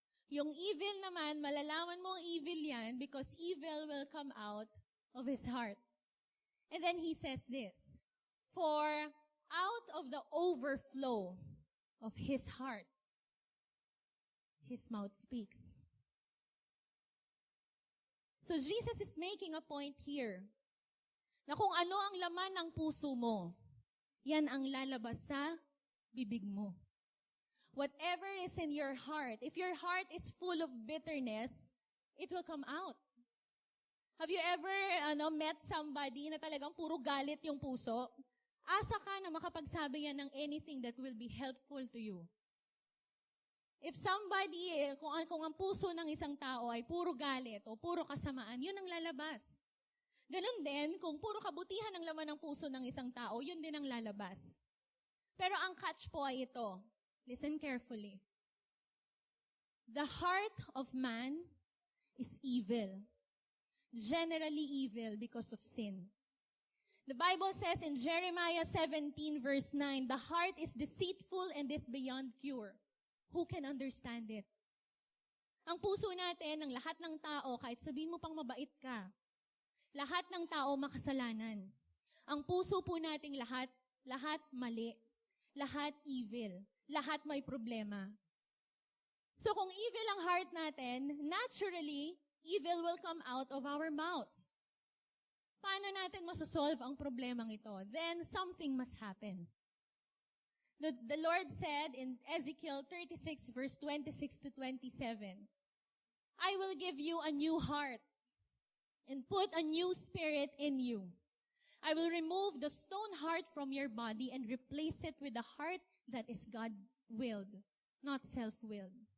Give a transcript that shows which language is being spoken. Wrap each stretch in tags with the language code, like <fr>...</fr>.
<tl>Yung evil naman, malalaman mo evil yan</tl> <en>because evil will come out of his heart. And then he says this, for out of the overflow of his heart, his mouth speaks. So Jesus is making a point here</en> <tl>na kung ano ang laman ng puso mo, yan ang lalabas sa bibig mo.</tl> <en>Whatever is in your heart, if your heart is full of bitterness, it will come out. Have you ever met somebody</en> <tl>na talagang puro galit yung puso? Asa ka na makapagsabi yan ng</tl> <en>anything that will be helpful to you. If somebody,</en> <tl>kung ang puso ng isang tao ay puro galit o puro kasamaan, yun ang lalabas. Ganun din, kung puro kabutihan ang laman ng puso ng isang tao, yun din ang lalabas. Pero ang catch po ay ito.</tl> <en>Listen carefully. The heart of man is evil. Generally evil because of sin. The Bible says in Jeremiah 17 verse 9, the heart is deceitful and is beyond cure. Who can understand it?</en> <tl>Ang puso natin, ng lahat ng tao, kahit sabihin mo pang mabait ka, lahat ng tao makasalanan. Ang puso po nating lahat mali. Lahat evil. Lahat may problema.</tl> <en>So kung evil ang heart natin, naturally, evil will come out of our mouths.</en> <tl>Paano natin masosolve ang problemang ito?</tl> <en>Then something must happen. The Lord said in Ezekiel 36 verse 26 to 27, I will give you a new heart and put a new spirit in you. I will remove the stone heart from your body and replace it with a heart that is God-willed, not self-willed.</en>